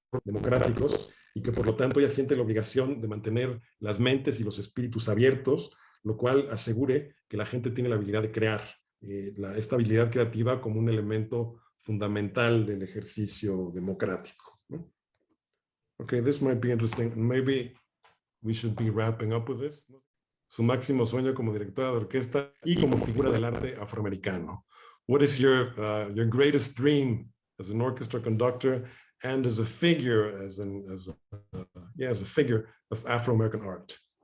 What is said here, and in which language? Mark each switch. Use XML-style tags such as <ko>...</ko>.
<es>democráticos y que por lo tanto ella siente la obligación de mantener las mentes y los espíritus abiertos, lo cual asegure que la gente tiene la habilidad de crear, esta habilidad creativa como un elemento fundamental del ejercicio democrático, ¿no?</es> <en>Okay, this might be interesting. Maybe we should be wrapping up with this.</en> <es>Su máximo sueño como directora de orquesta y como figura del arte afroamericano.</es> <en>What is your greatest dream as an orchestra conductor and as a figure, as a figure of Afro-American art?</en>